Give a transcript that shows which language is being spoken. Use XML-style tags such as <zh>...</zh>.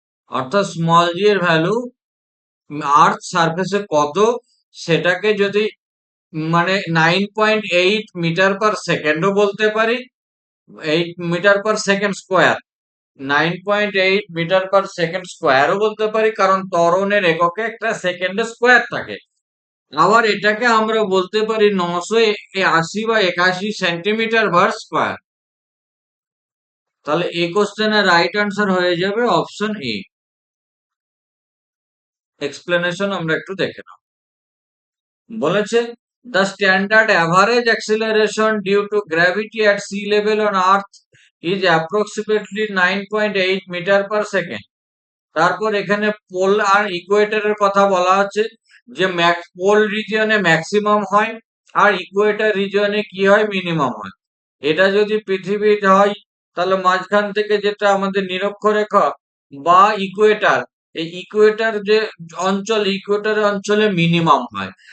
<bn>অর্থাৎ স্মল জি এর ভ্যালু আর্থ সারফেসে কত, সেটাকে যদি মানে 9.8 মিটার পার সেকেন্ডও বলতে পারি, 8 metre per second square, 9.8 metre per second স্কোয়ারও বলতে পারি, কারণ ত্বরণের এককে একটা সেকেন্ডে স্কোয়ার থাকে। আবার এটাকে আমরা বলতে পারি 980 বা 81 সেন্টিমিটার পার স্কোয়ার। তাহলে এই কোশ্চেনের রাইট আনসার হয়ে যাবে অপশন এ। এক্সপ্লেনেশন আমরা একটু দেখে নাও। বলেছে</bn> <en>the standard average acceleration due to gravity at sea level on earth is approximately 9.8 metre per second.</en> <bn>তারপর এখানে পোল আর ইকুয়েটরের কথা বলা হচ্ছে, যে পোল রিজিয়নে ম্যাক্সিমাম হয় আর ইকুয়েটর রিজিয়নে কি হয়, মিনিমাম হয়। এটা যদি পৃথিবীর হয়, তাহলে মাঝখান থেকে যেটা আমাদের নিরক্ষরেখা বা ইকুয়েটর, এই ইকুয়েটর যে অঞ্চল, ইকুয়েটর অঞ্চলে মিনিমাম হয়।</bn>